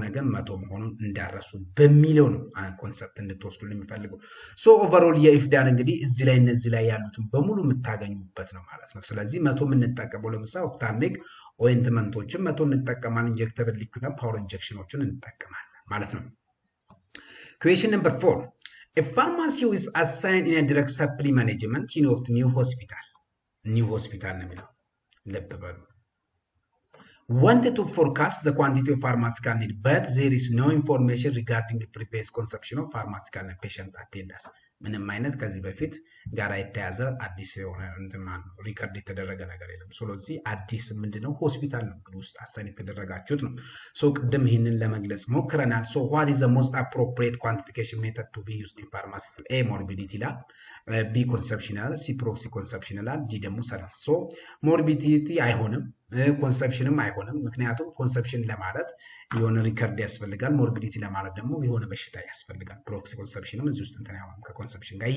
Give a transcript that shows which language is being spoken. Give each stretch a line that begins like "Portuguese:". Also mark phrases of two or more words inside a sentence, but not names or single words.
Amharic: ግን 100 መሆኑን እንዳረሱ በሚለው ነው ኮንሰፕት እንድትወስዱ የሚፈልገው።
English: so overall
Amharic: የኢፍዳን እንግዲህ እዚህ ላይ እነዚህ ላይ ያሉትን በሙሉ የምታገኙበት ነው ማለት ነው። ስለዚህ 100 የምንጠቀመው ለምሳሌ
English: ophthalmic ointments
Amharic: 100 እንጠቀማለን።
English: injectable liquid powder injections
Amharic: እንጠቀማለን ማለት ነው።
English: question number 4 a pharmacy is assigned in a drug supply management of new hospital
Amharic: ነው የሚለው። ልብ በሉ።
English: wanted to forecast the quantity of pharmaceutical need but there is no information regarding the previous consumption of pharmaceutical and patient attendance
Amharic: ምንም አይነት ከዚህ በፊት ጋር የተያዘ አዲስ የሆነ እንትማን ሪከርድ የተደረገ ነገር የለም። ስለዚህ አዲስ ምንድነው ሆስፒታል ነው እንግዲህ ውስጥ አሳይን የተደረጋችሁት ነው። ሶ ቅድም ይሄንን ለመግለጽ ሞክረናል። ሶ
English: what is the most appropriate quantification method to be used in pharmacy?
Amharic: A morbidity ይላል፣ B consumption ይላል፣ C
English: proxy consumption
Amharic: ይላል፣ D ደግሞ ሰርቪስ። ሶ ሞርቢዲቲ አይሆንም፣ ኮንሰፕሽንም አይሆንም። ምክንያቱም ኮንሰፕሽን ለማለት የሆነ ሪከርድ ያስፈልጋል፣ ሞርቢዲቲ ለማለት ደግሞ የሆነ በሽታ ያስፈልጋል።
English: proxy consumption
Amharic: እዚህ ውስጥ እንትን ያው ከኮንሰፕሽን ጋር